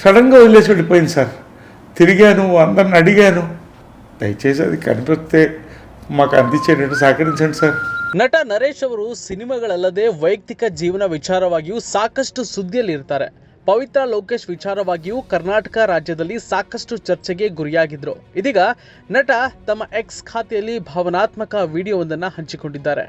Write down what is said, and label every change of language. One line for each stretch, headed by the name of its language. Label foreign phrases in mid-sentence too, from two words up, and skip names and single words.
Telugu: సడన్గా వదిలేసి వెళ్ళిపోయింది సార్. తిరిగాను, అందరిని అడిగాను. దయచేసి అది కనిపిస్తే మాకు అందించేటట్టు సహకరించండి సార్.
Kannada: ನಟ ನರೇಶ್ ಅವರು ಸಿನಿಮಾಗಳಲ್ಲದೆ ವೈಯಕ್ತಿಕ ಜೀವನ ವಿಚಾರವಾಗಿಯೂ ಸಾಕಷ್ಟು ಸುದ್ದಿಯಲ್ಲಿರ್ತಾರೆ. ಪವಿತ್ರ ಲೋಕೇಶ್ ವಿಚಾರವಾಗಿಯೂ ಕರ್ನಾಟಕ ರಾಜ್ಯದಲ್ಲಿ ಸಾಕಷ್ಟು ಚರ್ಚೆಗೆ ಗುರಿಯಾಗಿದ್ರು. ಇದೀಗ ನಟ ತಮ್ಮ ಎಕ್ಸ್ ಖಾತೆಯಲ್ಲಿ ಭಾವನಾತ್ಮಕ ವಿಡಿಯೋವೊಂದನ್ನು ಹಂಚಿಕೊಂಡಿದ್ದಾರೆ.